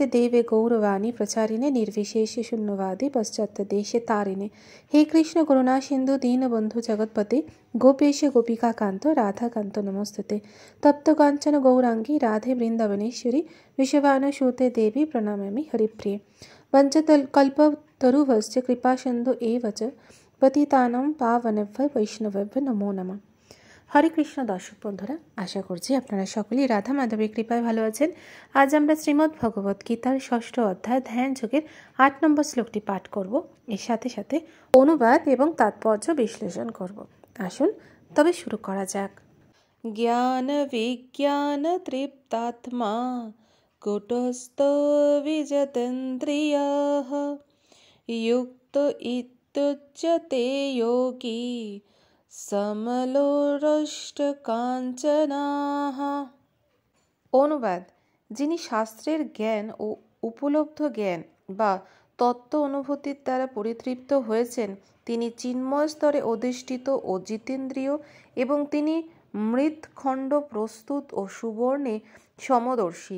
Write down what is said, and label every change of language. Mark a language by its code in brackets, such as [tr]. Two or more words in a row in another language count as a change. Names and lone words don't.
[sa] देवे गौरवाणी प्रचारिणे निर्विशेष शून्यवादी पश्चात देशे तारिणे हे कृष्ण करुणा सिंधु दीनबंधु जगत्पते गोपेश गोपिका कांत राधा कांत नमस्ते तप्त कांचन गौरांगी राधे वृंदावनेश्वरी विश्वभानुसुते देवी प्रणमामि हरिप्रिये वंशकल्पतरुभ्यश्च कृपा सिंधु एव च पतितानां पावनेभ्यो वैष्णवेभ्यो नमो नमः। [bn] হরে কৃষ্ণ দর্শক বন্ধুরা আশা করছি আপনারা সকলেই রাধা মাধবের কৃপায় ভালো আছেন। আজ আমরা শ্রীমদ্ ভগবত গীতার ৬ষ্ঠ অধ্যায় ধ্যান যোগের ৮ নম্বর শ্লোকটি পাঠ করব। এর সাথে সাথে অনুবাদ এবং তাৎপর্য বিশ্লেষণ করব। আসুন তবে শুরু করা যাক। [sa] জ্ঞান বিজ্ঞান তৃপ্তাত্মা কুটস্থ বিজিতেন্দ্রিয়ঃ युक्त इत्युच्यते योगी সমলোষ্টকাঞ্চনাঃ। [bn] অনুবাদ: যিনি শাস্ত্রের জ্ঞান ও উপলব্ধ জ্ঞান বা তত্ত্ব অনুভূতির দ্বারা পরিতৃপ্ত হয়েছেন তিনি চিন্ময় স্তরে অধিষ্ঠিত ও জিতেন্দ্রিয় এবং তিনি মৃৎখণ্ড প্রস্তুত ও সুবর্ণে সমদর্শী।